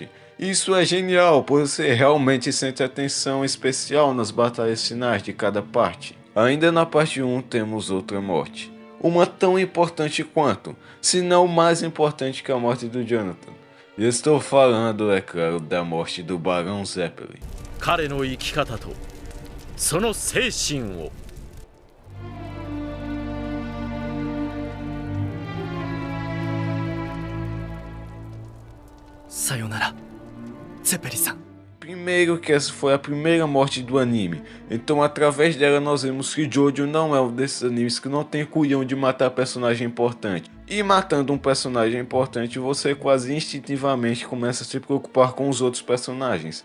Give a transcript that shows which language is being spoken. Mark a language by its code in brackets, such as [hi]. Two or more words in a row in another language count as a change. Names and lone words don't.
[pt] Isso é genial, pois você realmente sente atenção especial nas batalhas finais de cada parte. Ainda na parte 1 temos outra morte, uma tão importante quanto, se não mais importante que a morte do Jonathan. Estou falando, é claro, da morte do Barão Zeppelin. [ja] 彼の生き方とその精神を さよなら、ゼペリさん。 [pt] Primeiro que essa foi a primeira morte do anime, então através dela nós vemos que Jojo não é um desses animes que não tem culhão de matar personagem importante. E matando um personagem importante, você quase instintivamente começa a se preocupar com os outros personagens.